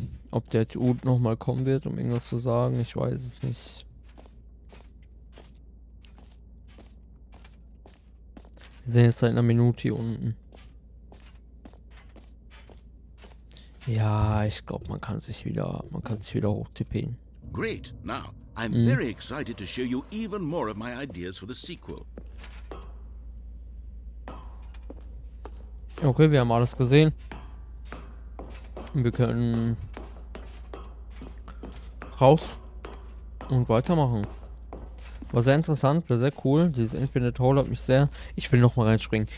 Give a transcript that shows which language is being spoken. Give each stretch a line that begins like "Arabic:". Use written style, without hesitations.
German: Ob der Dude nochmal kommen wird, um irgendwas zu sagen, ich weiß es nicht. Wir sind jetzt seit einer Minute hier unten. Ja, ich glaube, man kann sich wieder hochtippen.
English: Great. Now, I'm very excited to show you even more of my ideas for the sequel.
German: Okay, wir haben alles gesehen. Wir können raus und weitermachen. War sehr interessant, war sehr cool. Dieses Infinite Hole hat mich sehr... Ich will nochmal reinspringen.